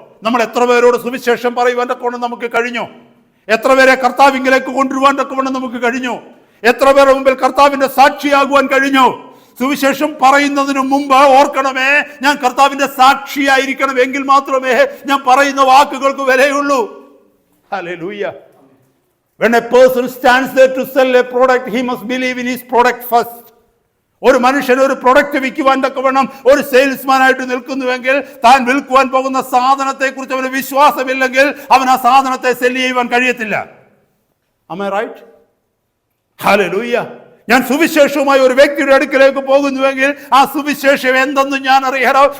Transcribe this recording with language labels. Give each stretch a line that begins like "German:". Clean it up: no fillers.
Malayalam: നമ്മൾ എത്ര പേരോട് സുവിശേഷം പറയുവാൻ കൊണ്ട് നമുക്ക് കഴിഞ്ഞു? എത്ര പേരെ കർത്താവിലേക്ക് കൊണ്ടുവരുവാൻ കൊണ്ട് നമുക്ക് കഴിഞ്ഞു? എത്ര പേരുടെ മുമ്പിൽ കർത്താവിന്റെ സാക്ഷിയാകുവാൻ കഴിഞ്ഞു? സുവിശേഷം പറയുന്നതിന് മുമ്പ് ഓർക്കണമേ, ഞാൻ കർത്താവിന്റെ സാക്ഷിയായിരിക്കണം. എങ്കിൽ മാത്രമേ ഞാൻ പറയുന്ന വാക്കുകൾക്ക് വിലയുള്ളൂ. Hallelujah.
English: When a person stands there to sell a product, he must believe in his product first.
Malayalam: ഒരു മനുഷ്യൻ ഒരു പ്രൊഡക്റ്റ് വിൽക്കുവാൻ തക്കവണ്ണം ഒരു സെയിൽസ്മാൻ ആയിട്ട് നിൽക്കുന്നുവെങ്കിൽ താൻ വിൽക്കുവാൻ പോകുന്ന സാധനത്തെ കുറിച്ച് അവന് വിശ്വാസമില്ലെങ്കിൽ അവൻ ആ സാധനത്തെ സെല്ല് ചെയ്യുവാൻ കഴിയത്തില്ല.
English: Am I right?
Malayalam: ഹല്ലേലൂയ. ഞാൻ സുവിശേഷവുമായി ഒരു വ്യക്തിയുടെ അടുക്കിലേക്ക് പോകുന്നുവെങ്കിൽ ആ സുവിശേഷം എന്തെന്ന് ഞാൻ അറിയണം.